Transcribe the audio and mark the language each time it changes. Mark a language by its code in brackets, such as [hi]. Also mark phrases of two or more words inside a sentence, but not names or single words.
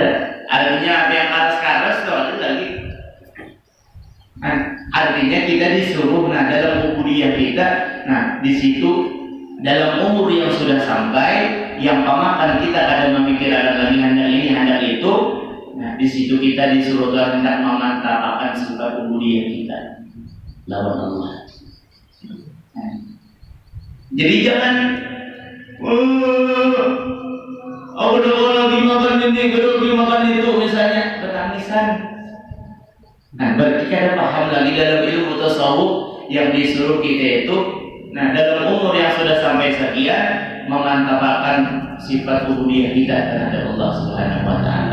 [id] Artinya apa yang karas-karas tuh ada lagi. Artinya kita disuruh, nah dalam ubudiyah kita, nah di situ dalam umur yang sudah sampai, yang pemakan kita kadang memikirkan lagi hendak ini hendak itu, nah di situ kita disuruh hendak memantapkan sifat ubudiyah kita lawan Allah. Nah, jadi jangan, aku udah lagi makan ini, lagi makan itu misalnya bertangisan. Nah, berarti kita paham lagi dalam ilmu tasawuf yang disuruh kita itu, nah dalam umur yang sudah sampai sekian, memantapkan sifat ubudiyah kita terhadap Allah [ar] سبحانه وتعالى.